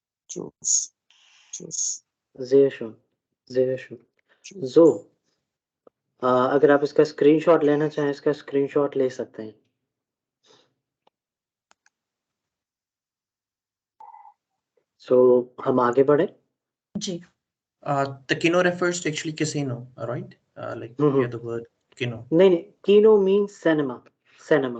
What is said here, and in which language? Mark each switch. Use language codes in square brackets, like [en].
[de] चूस चूस sehr schön, sehr schön. [hi] So, अगर आप इसका स्क्रीनशॉट लेना चाहें, इसका स्क्रीनशॉट ले सकते हैं। So, हम आगे बढ़े। जी. [en] The kino refers to actually casino, right? Like we have the word kino. [hi] नहीं नहीं, [en] kino means cinema, cinema.